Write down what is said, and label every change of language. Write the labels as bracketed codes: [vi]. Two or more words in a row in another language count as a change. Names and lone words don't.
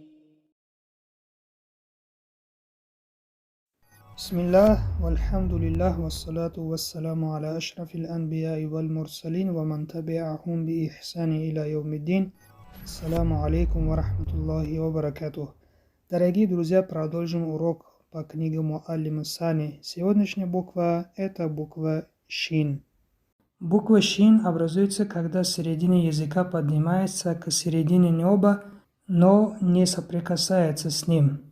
[ar] بسم الله والحمد لله والصلاة والسلام على أشرف الأنبياء والمرسلين ومن تبعهم بإحسان إلى يوم الدين. السلام عليكم ورحمة الله وبركاته. [ru] Дорогие друзья, продолжим урок по книге Муаллима Сани. Сегодняшняя буква – это буква Шин. Буква Шин образуется, когда середина языка поднимается к середине неба, но не соприкасается с ним.